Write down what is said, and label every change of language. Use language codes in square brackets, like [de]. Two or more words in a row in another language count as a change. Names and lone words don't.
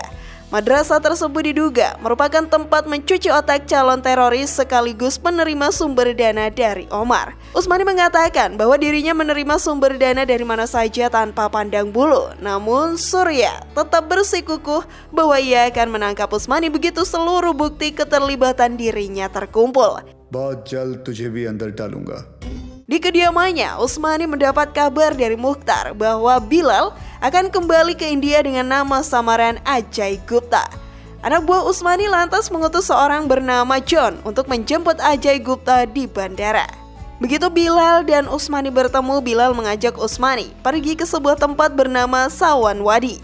[id] Madrasah tersebut diduga merupakan tempat mencuci otak calon teroris sekaligus penerima sumber dana dari Omar. Usmani mengatakan bahwa dirinya menerima sumber dana dari mana saja tanpa pandang bulu. Namun Surya tetap bersikukuh bahwa ia akan menangkap Usmani begitu seluruh bukti keterlibatan dirinya terkumpul. [hi] बहुत जल्द तुझे भी अंदर डालूंगा. [id] Di kediamannya, Usmani mendapat kabar dari Mukhtar bahwa Bilal akan kembali ke India dengan nama samaran Ajay Gupta. Anak buah Usmani lantas mengutus seorang bernama John untuk menjemput Ajay Gupta di bandara. Begitu Bilal dan Usmani bertemu, Bilal mengajak Usmani pergi ke sebuah tempat bernama Sawan Wadi.